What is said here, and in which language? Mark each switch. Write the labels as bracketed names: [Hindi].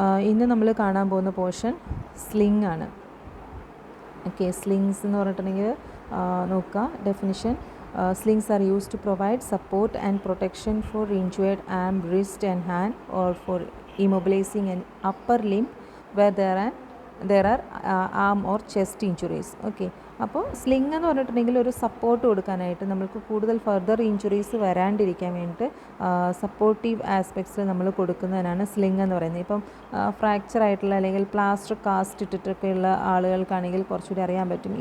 [Malayalam] ഇന്ന് നമ്മൾ കാണാൻ പോകുന്ന പോർഷൻ സ്ലിംഗ് ആണ്. ഓക്കെ, സ്ലിങ്സ് എന്ന് പറഞ്ഞിട്ടുണ്ടെങ്കിൽ നോക്കുക definition. [English] Slings are used to provide support and protection for injured arm, wrist and hand, or for immobilizing an upper limb where there are arm or chest injuries. [Malayalam] Okay, അപ്പോൾ sling എന്ന് പറഞ്ഞിട്ടുണ്ടെങ്കിൽ ഒരു support കൊടുക്കാനായിട്ട്, നമ്മൾക്ക് കൂടുതൽ further injuries വരാണ്ടിരിക്കാൻ വേണ്ടിയിട്ട് supportive ആസ്പെക്ട്സിൽ നമ്മൾ കൊടുക്കുന്നതിനാണ് sling എന്ന് പറയുന്നത്. ഇപ്പം ഫ്രാക്ചർ ആയിട്ടുള്ള അല്ലെങ്കിൽ പ്ലാസ്റ്റർ കാസ്റ്റ് ഇട്ടിട്ടൊക്കെയുള്ള ആളുകൾക്കാണെങ്കിൽ കുറച്ചുകൂടി അറിയാൻ പറ്റും.